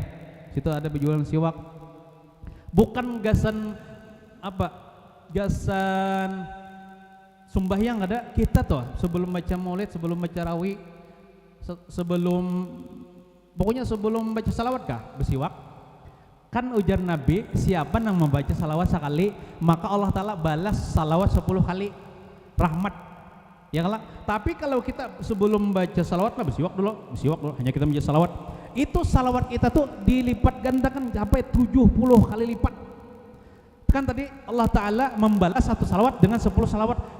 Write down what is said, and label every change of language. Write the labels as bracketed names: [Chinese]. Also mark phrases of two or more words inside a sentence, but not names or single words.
[Banjar] Situ ada berjualan siwak. Bukan gasan apa gasan sembahyang ada kita tuh sebelum baca maulid, sebelum baca rawi, sebelum pokoknya sebelum baca salawat kah bersiwak. [Indonesian] Kan ujar Nabi, siapa yang membaca salawat sekali maka Allah Ta'ala balas salawat 10 kali rahmat, ya kalah. Tapi kalau kita sebelum baca salawat lah bersiwak dulu, hanya kita membaca salawat, itu salawat kita tuh dilipat gandakan sampai 70 kali lipat. Kan tadi Allah Ta'ala membalas satu salawat dengan 10 salawat.